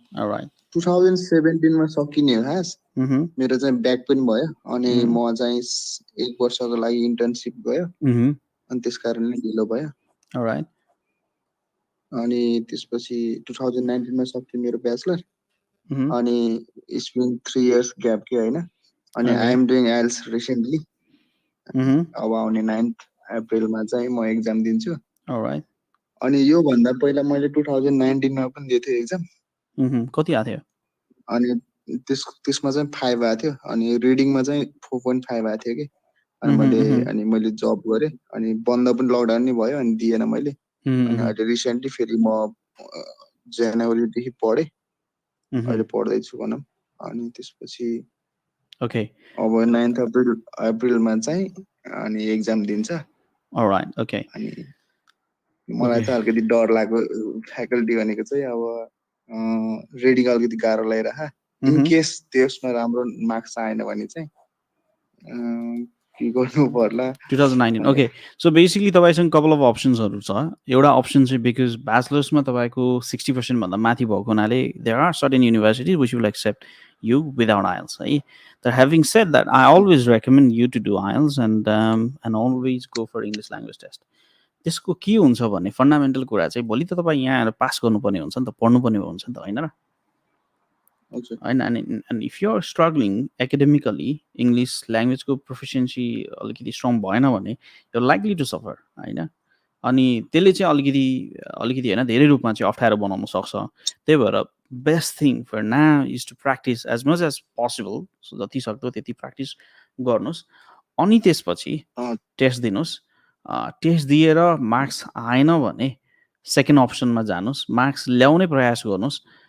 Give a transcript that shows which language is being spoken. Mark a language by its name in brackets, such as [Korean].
[English] Alright. [Nepali] 2017 मा सकिने हो खास. मेरो चाहिँ ब्याक पनि भयो. अनि म चाहिँ 1 वर्षको लागि इन्टर्नशिप गयो. अनि त्यसकारणले ढिलो भयो. [English] Alright. [Nepali] अनि त्यसपछि 2019 मा सक्यो मेरो ब्याचलर. [English] अनि it's been 3 years gap के हैन. अनि I am doing IELTS recently. [Nepali] अब आउने 9th अप्रिलमा चाहिँ म एक्जाम दिन्छु. [English] Alright. [Nepali] अनि यो भन्दा पहिला मैले 2019 मा पनि दिएको थिएँ एक्जाम. कति आयो थियो? अनि त्यसमा चाहिँ 5 आयो थियो. अनि रिडिङमा चाहिँ 4.5 आयो थियो के. अनि मैले जब गरेँ. अनि बन्द पनि लकडाउन नै भयो. अनि दिएन मैले. अनि अहिले रिसेन्टली फेरि म जनवरीदेखि पढेँ. अहिले पढ्दैछु भनौँ. अनि त्यसपछि [English] Okay. [Nepali] अब 9th अप्रिलमा चाहिँ अनि एक्जाम दिन्छ. [English] Alright. Okay. [Nepali] अनि मलाई चाहिँ अलिकति डर लाग्यो. फ्याकल्टी भनेको चाहिँ अब रिडिङ अलिकति गाह्रो लागिरह. इन केस त्यसमा राम्रो मार्क्स आएन भने चाहिँ के गर्नु पर्ला. 2019. ओके. सो बेसिकली तपाईँसँग कपाल अफ अप्सन्सहरू छ. एउटा अप्सन चाहिँ बिकज ब्याचलर्समा तपाईँको 60% भन्दा माथि भएको हुनाले [English] There are certain universities which will accept you without IELTS. So having said that, I always recommend you to do IELTS and always go for English language test. [Nepali] त्यसको के हुन्छ भने फन्डामेन्टल कुरा चाहिँ भोलि त तपाईँ यहाँ आएर पास गर्नुपर्ने हुन्छ नि त, पढ्नुपर्ने हुन्छ नि त, होइन र? होइन. [English] and if you are struggling academically, English languageको proficiency [Nepali] अलिकति स्ट्रङ भएन भने [English] you're likely to suffer, [Nepali] होइन? अनि त्यसले चाहिँ अलिकति होइन धेरै रूपमा चाहिँ अप्ठ्यारो बनाउन सक्छ. [English] त्यही भएर best thing for now is to practise as much as possible. [Nepali] So जति सक्दो त्यति प्र्याक्टिस गर्नुहोस्. अनि त्यसपछि टेस्ट दिनुहोस्. टेस्ट दिएर मार्क्स आएन भने सेकेन्ड अप्सनमा जानुहोस्, मार्क्स ल्याउने प्रयास गर्नुहोस्।